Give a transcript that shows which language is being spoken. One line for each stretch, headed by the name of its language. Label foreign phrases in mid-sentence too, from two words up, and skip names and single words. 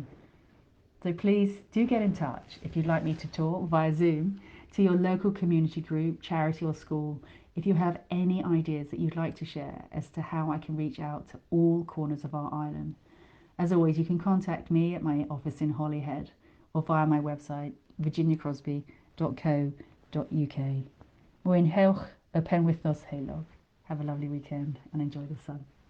English: So please do get in touch if you'd like me to talk via Zoom to your local community group, charity or school if you have any ideas that you'd like to share as to how I can reach out to all corners of our island. As always, you can contact me at my office in Holyhead or via my website virginiacrosby.co.uk.
Welsh: Mwynhewch y penwythnos heulog.
English: Have a lovely weekend and enjoy the sun.